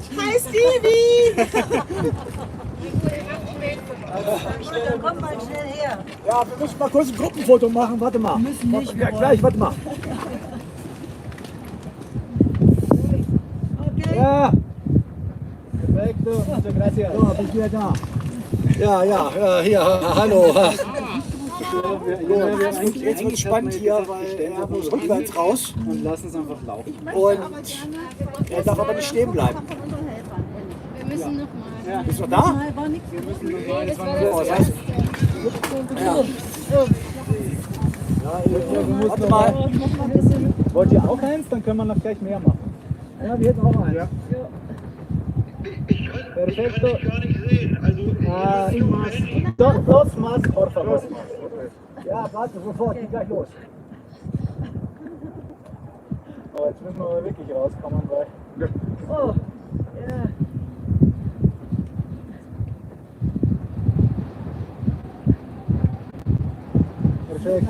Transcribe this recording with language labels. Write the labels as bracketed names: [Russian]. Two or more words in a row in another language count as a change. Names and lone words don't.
[German] Hi Stevie! Dann komm mal schnell her. Ja, wir müssen mal kurz ein Gruppenfoto machen. Warte mal. Wir müssen nicht. Ja, gleich, warte mal. Okay. Ja, [Spanish] Perfekto, muchas gracias. [German] so, bist wieder da. Ja, hier, hallo. Jetzt wird spannend hier, weil er muss rückwärts raus Und lassen es einfach laufen. und er darf aber nicht stehen bleiben. Wir müssen noch mal. Bist du da? Das war So, das das heißt, warte mal. Wollt ihr auch eins? Dann können wir noch gleich mehr machen. Ja, wir hätten auch einen. Ja. Perfekto. [Spanish] Dos más, por favor. [German] Ja, warte, sofort, geht gleich los. Aber jetzt müssen wir aber wirklich rauskommen, weil. Oh, ja. [Spanish] Perfekto.